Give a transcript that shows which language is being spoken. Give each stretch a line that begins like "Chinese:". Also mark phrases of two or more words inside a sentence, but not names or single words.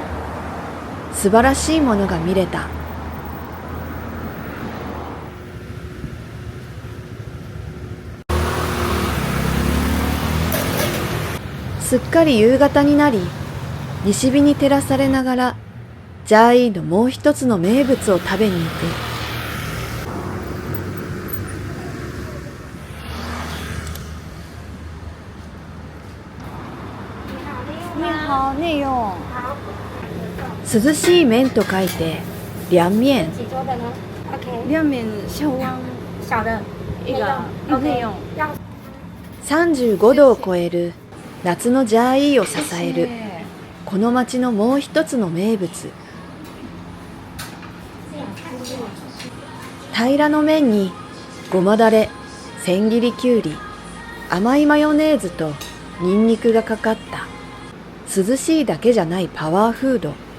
Japanese: 素晴らしいものが見れた。すっかり夕方になり、西日に照らされながらジャーイーのもう一つの名物を食べに行く。涼しい麺と書いて涼面。
Chinese: 涼面小碗小的一个内用。
Japanese: 35 度を超える夏のジャーイーを支えるこの町のもう一つの名物。平らの麺にごまだれ、千切りきゅうり、甘いマヨネーズとニンニクがかかった涼しいだけじゃないパワーフード。